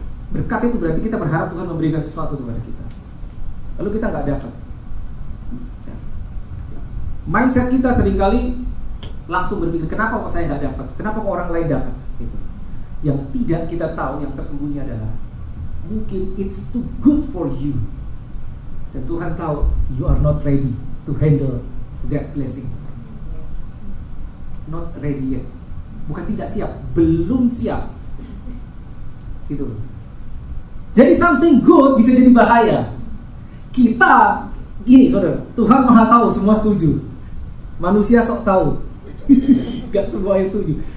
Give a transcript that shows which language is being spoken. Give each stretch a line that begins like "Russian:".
Indonesian: Berkat itu berarti kita berharap Tuhan memberikan sesuatu kepada kita, lalu kita nggak dapat. Mindset kita seringkali langsung berpikir, kenapa kok saya nggak dapat? Kenapa kok orang lain dapat? Gitu. Yang tidak kita tahu, yang tersembunyi adalah mungkin
English: it's too good for you.
Indonesian: Dan Tuhan tahu
English: you are not ready to handle that blessing. Not ready yet.
Indonesian: Bukan tidak siap, belum siap. Gitu. Jadi something good bisa jadi bahaya. Kita gini, saudara, Tuhan Maha tahu, semua setuju. Manusia sok tahu. Gak semua yang setuju.